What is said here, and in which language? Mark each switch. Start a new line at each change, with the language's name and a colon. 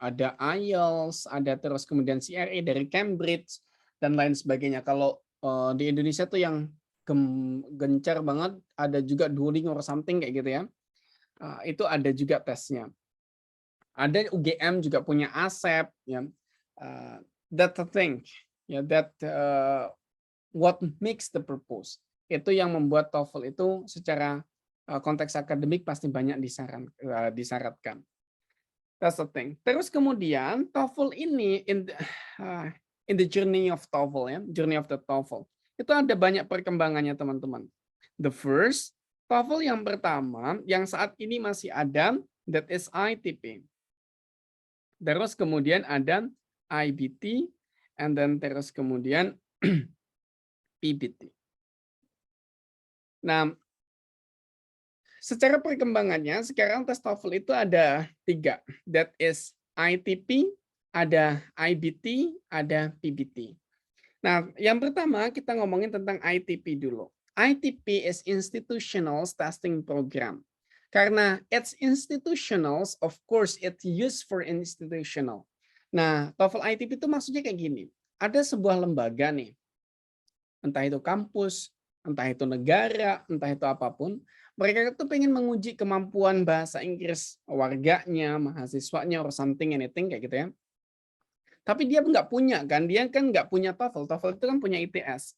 Indonesian: Ada IELTS, ada terus kemudian CRE dari Cambridge, dan lain sebagainya. Kalau di Indonesia tuh yang gencar banget, ada juga Duolingo or something kayak gitu ya. Itu ada juga tesnya. Ada UGM juga punya ASEP, ya.
English: That's the thing, ya, that what makes the purpose.
Indonesian: Itu yang membuat TOEFL itu secara konteks akademik pasti banyak disyaratkan.
English: That's the thing.
Indonesian: Terus kemudian TOEFL ini
English: in the journey of TOEFL, ya, journey of the TOEFL.
Indonesian: Itu ada banyak perkembangannya teman-teman.
English: The first,
Indonesian: TOEFL yang pertama yang saat ini masih ada,
English: that is ITP.
Indonesian: Terus kemudian ada IBT,
English: and then
Indonesian: terus kemudian PBT. Nah, secara perkembangannya sekarang tes TOEFL itu ada 3, that is ITP, ada IBT, ada PBT. Nah, yang pertama kita ngomongin tentang ITP dulu.
English: ITP is Institutional Testing Program. Karena it's institutional, of course it's used for institutional.
Indonesian: Nah, TOEFL ITP itu maksudnya kayak gini. Ada sebuah lembaga nih, entah itu kampus, entah itu negara, entah itu apapun, mereka itu pengen menguji kemampuan bahasa Inggris warganya, mahasiswanya,
English: or something, anything
Indonesian: kayak gitu ya. Tapi dia nggak punya kan, dia kan nggak punya TOEFL. TOEFL itu kan punya ITS.